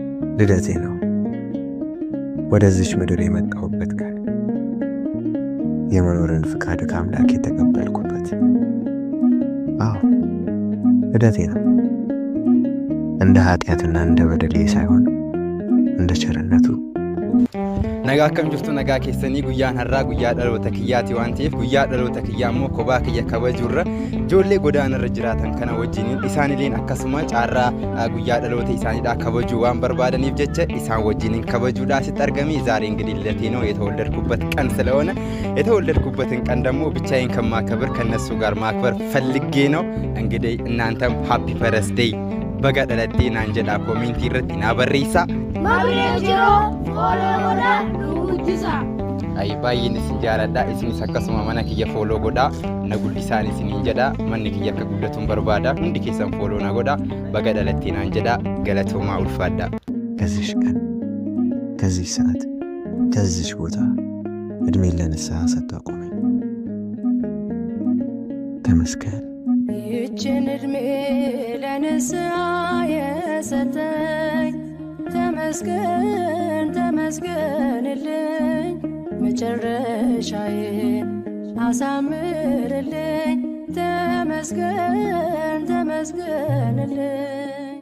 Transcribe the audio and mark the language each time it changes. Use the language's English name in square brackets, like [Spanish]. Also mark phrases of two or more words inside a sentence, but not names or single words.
[Amharic] ልደቴ ነው ወደዚች ምድር የመጣሁበት ቀን፣ የመኖርን ፍቃድ ከአምላክ የተቀበልኩበት። አዎ ልደቴ ነው። እንደ ኃጢአትና እንደ በደሌ ሳይሆን እንደ ቸርነቱ። [Oromo] Nagaa akkam jirtu nagaa keessanii guyyaan har'aa guyyaa dhaloota kiyyaati waan ta'eef guyyaa dhaloota kiyyaa immoo kophaa kiyya kabajuurra ijoollee godaanarra jiraatan kana wajjiniin isaanileen akkasuma caarraa guyyaa dhaloota isaaniidhaa kabajuu waan barbaadaniif jecha isaan wajjiniin kabajuudhaa sitti argamee [Amharic] ዛሬ እንግዲህ ልደቴ ነው የተወለድኩበት ቀን ስለሆነ የተወለድኩበትን ቀን ደግሞ ብቻዬን ከማከብር ከነሱ ጋር ማክበር ፈልጌ ነው። እንግዲህ እናንተም [English] happy birthday [Oromo] baga dhalatee naan jedha koሜንtii irratti na barreessa. Ay baay'een isin jaaladha, isinis akkasuma mana kiyya fooloo godhaa na guddisaan isiniin jedha, manni kiyya akka guddatuun barbaada, hundi keessan fooloo na godhaa, baga dhalatee naan jedha, galatoomaa ulfaadha. [Amharic] ከዚሽ ቀን ከዚህ ሰዓት ከዚሽ ቦታ እድሜ ለንስሐ ሰጥቶ አቆመኝ። ተመስገን። ይህችን እድሜ ለንስሐ የሰጠኝ ተመስገን ተመስገንልኝ፣ መጨረሻዬን አሳምርልኝ፣ ተመስገን ተመስገንልኝ።